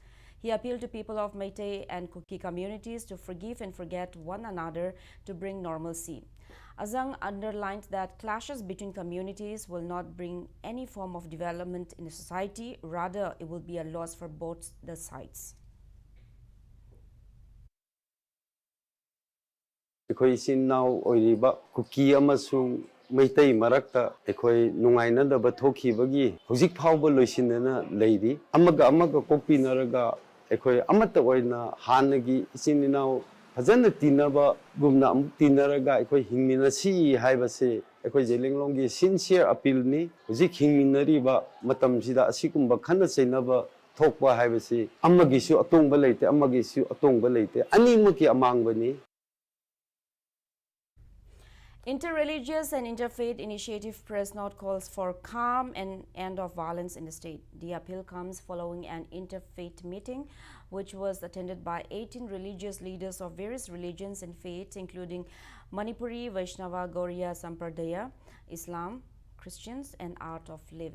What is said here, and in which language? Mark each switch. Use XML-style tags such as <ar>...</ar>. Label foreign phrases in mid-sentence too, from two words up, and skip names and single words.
<en>He appealed to people of Meitei and Kuki communities to forgive and forget one another to bring normalcy. Azang underlined that clashes between communities will not bring any form of development in the society, rather it will be a loss for both the sides.</en> <mni>Meitei marakta ekoi nungaina da bathoki bagi hojik phawba loisinena leidi amaga kopinaraga ekoi amata oina hanagi isininaw fajana tinaba gumna amuk tinaraga ekoi hingmina si haibase ekoi Zelenglonggi</mni> <en>sincere appeal</en> <mni>ni hojik hingminari ba matam sida asikumba khana chainaba thokpa haibase amagisu atongba leite amagisu atongba leite animuki amangbani.</mni> <en>Interreligious and interfaith initiative press note calls for calm and end of violence in the state. The appeal comes following an interfaith meeting which was attended by 18 religious leaders of various religions and faiths including Manipuri, Vaishnava, Gauriya, Sampradaya, Islam, Christians and Art of Living.</en>